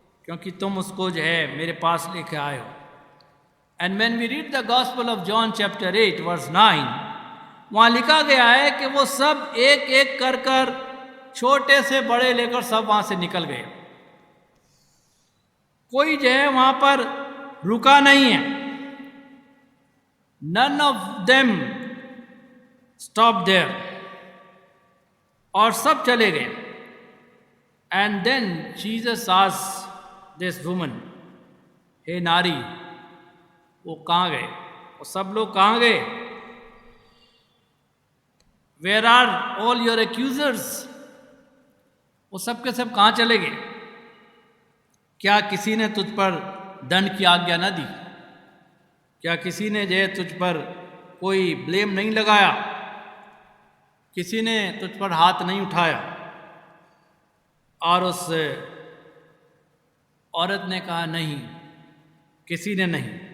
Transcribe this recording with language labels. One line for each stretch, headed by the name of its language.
Hindi: क्योंकि तुम उसको जो है मेरे पास लेके आए हो।
English: and when we read the gospel of John chapter 8 verse 9,
Hindi: वहाँ लिखा गया है कि वो सब एक एक कर कर छोटे से बड़े लेकर सब वहाँ से निकल गए। कोई जो है वहाँ पर रुका नहीं है।
English: None of them stopped there.
Hindi: और सब चले गए।
English: And then Jesus asked this woman,
Hindi: हे नारी, वो कहाँ गए? वो सब लोग कहाँ गए?
English: Where are all your accusers?
Hindi: वो सब के सब कहाँ चले गए? क्या किसी ने तुझ पर दंड की आज्ञा न दी? क्या किसी ने जो है तुझ पर कोई ब्लेम नहीं लगाया? किसी ने तुझ पर हाथ नहीं उठाया? और उस औरत ने कहा नहीं, किसी ने नहीं।